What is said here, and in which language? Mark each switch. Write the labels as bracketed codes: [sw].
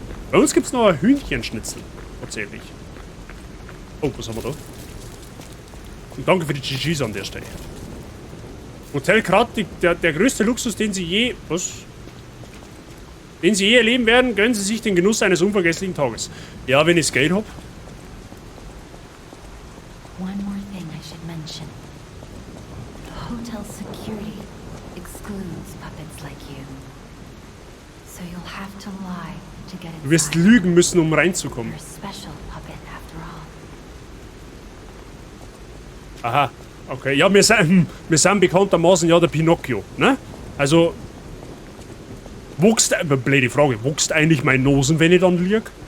[de] Bei uns gibt es noch ein Hühnchenschnitzel. Tatsächlich. Oh, was haben wir da? Und danke für die GGs an der Stelle. Hotel Krat, der größte Luxus, den Sie je erleben werden, gönnen Sie sich den Genuss eines unvergesslichen Tages. Ja, wenn ich Geld hab. [en] One more thing I should mention. The hotel security excludes puppets like you. So you'll have to lie to get inside. [de] Du wirst lügen müssen, um reinzukommen. [en] You're a special puppet after all. [de] Aha, okay. Ja, wir sind bekanntermaßen ja der Pinocchio, ne? Also, blöde Frage, wächst eigentlich mein Nosen, wenn ich dann lieg?